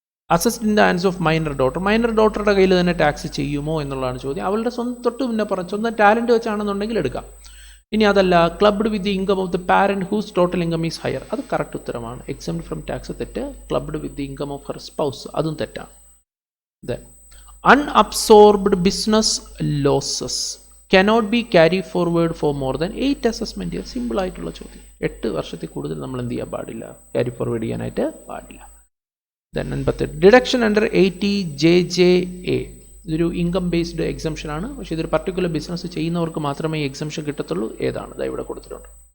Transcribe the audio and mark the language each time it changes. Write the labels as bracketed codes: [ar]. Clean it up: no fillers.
[en] Assessed in the hands of minor daughter. [ml] Minor ഡോട്ടറുടെ കയ്യിൽ തന്നെ tax ചെയ്യുമോ എന്നുള്ളതാണ് ചോദ്യം. അവളുടെ തൊട്ട് മുന്നേ പറഞ്ഞു സ്വന്തം ടാലൻറ്റ് വെച്ചാണെന്നുണ്ടെങ്കിൽ എടുക്കാം. ഇനി അതല്ല, [en] clubbed with the income of the parent whose total income is higher, [ml] അത് കറക്റ്റ് ഉത്തരമാണ്. [en] exempt from tax [ml] തെറ്റ്. [en] clubbed with the income of her spouse, [ml] അതും തെറ്റാണ്. [en] Then unabsorbed business losses cannot be carry forward for more than 8 assessment years. [ml] Simple ആയിട്ടുള്ള ചോദ്യം. 8 വർഷത്തിൽ കൂടുതൽ നമ്മൾ എന്ത് ചെയ്യാൻ പാടില്ല, ക്യാരി ഫോർവേഡ് ചെയ്യാനായിട്ട് പാടില്ല. [en] Then 58 deduction under 80JJA. [ml] ഇതൊരു ഇൻകം ബേസ്ഡ് എക്സംഷൻ ആണ്, പക്ഷേ ഇതൊരു പർട്ടിക്കുലർ ബിസിനസ് ചെയ്യുന്നവർക്ക് മാത്രമേ ഈ എക്സംഷൻ കിട്ടത്തുള്ളൂ. ഏതാണ്? ഇത് ഇവിടെ കൊടുത്തിട്ടുണ്ട്.